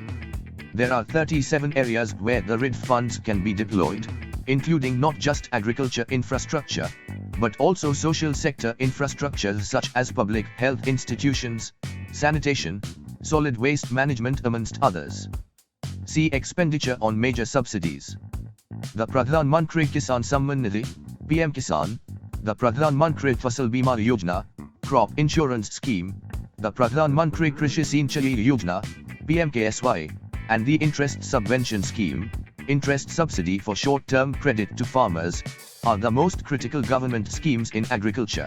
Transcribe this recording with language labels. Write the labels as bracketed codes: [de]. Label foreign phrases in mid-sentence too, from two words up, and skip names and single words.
[en] There are 37 areas where the RIDF funds can be deployed, including not just agriculture infrastructure, but also social sector infrastructures such as public health institutions, sanitation, solid waste management amongst others. See expenditure on major subsidies. The Pradhan Mantri Kisan Samman Nidhi, PM Kisan, the Pradhan Mantri Fasal Bima Yojana, Crop Insurance Scheme, the Pradhan Mantri Krishi Sinchai Yojana, PMKSY, and the Interest Subvention Scheme, interest subsidy for short-term credit to farmers, are the most critical government schemes in agriculture.